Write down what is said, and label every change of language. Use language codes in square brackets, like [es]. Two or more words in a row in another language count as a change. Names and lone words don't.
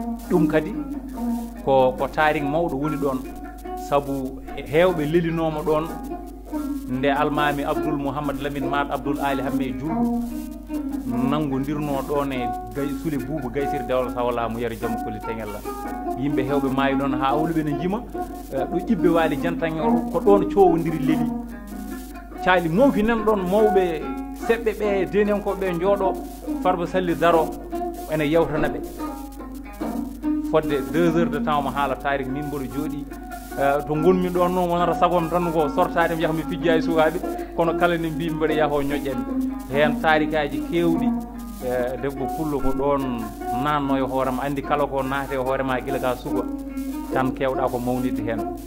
[ff] Ɗum kadi ko, ko taariki mawɗo woni ɗon. Sabu heewɓe lelinooma ɗon nde almaami Abdoul Mouhamad Lamine Maat Abdoul Ali Hamme Julɗo nanngondirno ɗon e Gay-, Sule Buuba Gaysir Dewal Sawlamu yare jam koli teŋel la. Yimɓe heewɓe maayi ɗon haa awluɓe ne njima, eh, ɗo ƴibbe Waali Jantange o ko ɗon coowondiri leli. Caali mawki nan ɗon mawɓe seɓɓe ɓe denenkoɓe ɓe njooɗo Farba Salli daro ene yewtana ɓe. Fodde [fr] deux heures de temps [ff] mo haala tarik min mboɗo jooɗi. Eh, to gonmi ɗon noon wonata sagom tan ko sortade mi yaha mi fijja e sukaaɓe, kono kala ne mbimi mboɗo yaha o ñoƴƴani. Heen taarikaaji keewɗi, eh, debbo pullo ko ɗon nanno e hoore ma, anndi kala ko naate e hoore ma gila ka suka tan kewɗa ko mawnide heen.